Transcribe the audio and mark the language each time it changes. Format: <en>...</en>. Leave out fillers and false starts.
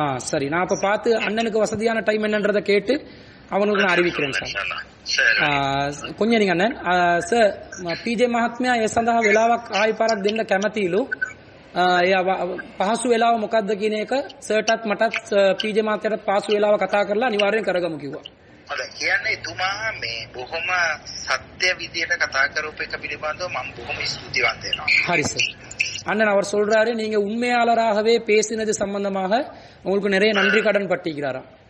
<ta>சரி, நான் அப்ப பார்த்து அண்ணனுக்கு வசதியான டைம் என்னன்றதை கேட்டு அவனுக்கு நான் அறிவிக்கிறேன் சார். கொஞ்சம் நீங்க</ta> <si>අண்ணන් සර් පීජේ මහත්මයා ඒ සඳහා වෙලාවක් ආයි පාරක් දෙන්න කැමතිලු. ඒ පහසු වෙලාව මොකක්ද කියන එක සර්ටත් මටත් පීජේ මහත්මයාට පහසු වෙලාව කතා කරලා අනිවාර්යෙන් කරගමු කිව්වා. හරි. කියන්නේ එතුමා මේ බොහොම සත්‍ය විදියට කතා කරපු එක පිළිබඳව මම බොහොම ස්තුතිවන්ත වෙනවා.</si> <ta>ஹரி சார். அண்ணன் அவர் சொல்றாரு, நீங்க உண்மையாளராகவே பேசினது சம்பந்தமாக உங்களுக்கு நிறைய நன்றி கடன் பட்டிருக்கிறாராம்.</ta>